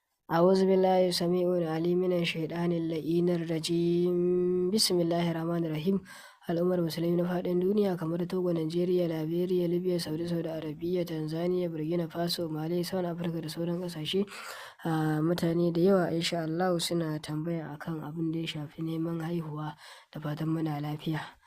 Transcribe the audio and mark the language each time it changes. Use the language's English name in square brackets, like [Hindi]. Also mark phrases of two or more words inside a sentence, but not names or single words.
[Arabic] أعوذ بالله السميع العليم من الشيطان اللعين الرجيم. بسم الله الرحمن الرحيم. [Hausa] Al'ummar Musulmi na faɗin duniya kamar Togo, Najeriya, Liberia, Libya, Saudi, Saudi Arabia, Tanzania, Burkina Faso, Mali, South Africa da sauran ƙasashe. Ah, mutane da yawa, [Arabic] إن شاء الله, [Hausa] suna tambaya akan abin da ya shafi neman haihuwa. Da fatan muna lafiya.